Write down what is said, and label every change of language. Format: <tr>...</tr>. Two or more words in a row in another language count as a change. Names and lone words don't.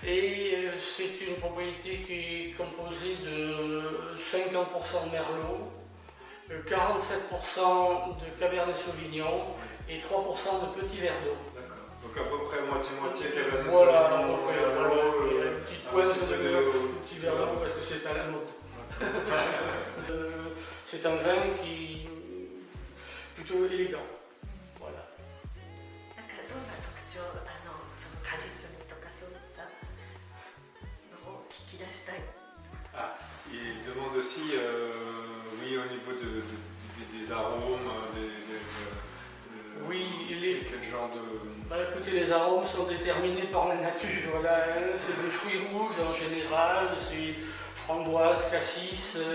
<fr>Et c'est une propriété qui est composée de 50% de Merlot, 47% de Cabernet Sauvignon et 3% de petits verres d'eau. D'accord. Donc à peu près moitié-moitié Cabernet Voilà, Sauvignon, donc, Merlot, voilà, une petite pointe de petits verres d'eau parce que c'est à la mode. C'est un vin qui est plutôt élégant. Voilà.</fr> <ja>なんかどんな特徴、その果実味とかそういったのを聞き出したい。</ja> <fr>Ah, il demande aussi, oui, au niveau des arômes, Oui, quel genre de... Bah, écoutez, les arômes sont déterminés par la nature. Voilà, hein. C'est des fruits rouges en général, c'est framboise, cassis.</fr>